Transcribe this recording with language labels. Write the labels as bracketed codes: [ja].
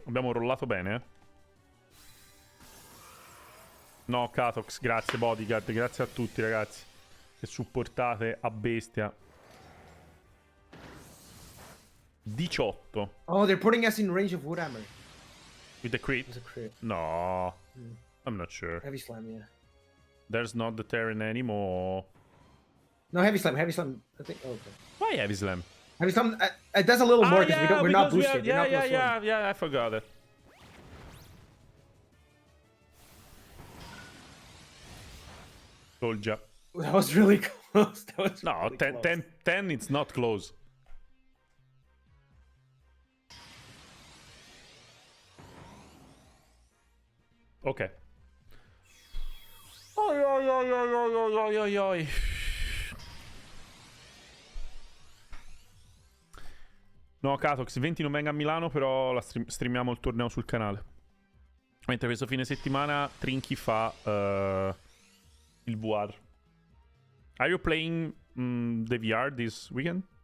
[it] Abbiamo rollato bene, eh. No, Katox, grazie Bodyguard, grazie a tutti ragazzi che supportate a bestia. 18. [en] Oh, they're putting us in range of Woodhammer. With the crit? It's a crit. No. I'm not sure. Heavy slam, yeah. There's not the Terran anymore. No, heavy slam. I think. Oh, okay. Why Heavy Slam? Heavy slam. It does a little more because we're not boosted. Yeah, I forgot it. Told ya. That was really close. That was No, really 10, close. 10, 10, it's not close. Ok. Oi, oi, oi, oi, oi, oi, oi, oi. [it] No, Katox, 20 non venga a Milano, però la streamiamo il torneo sul canale. Mentre questo fine settimana Trinky fa il VR. [en] Are you playing the VR this weekend?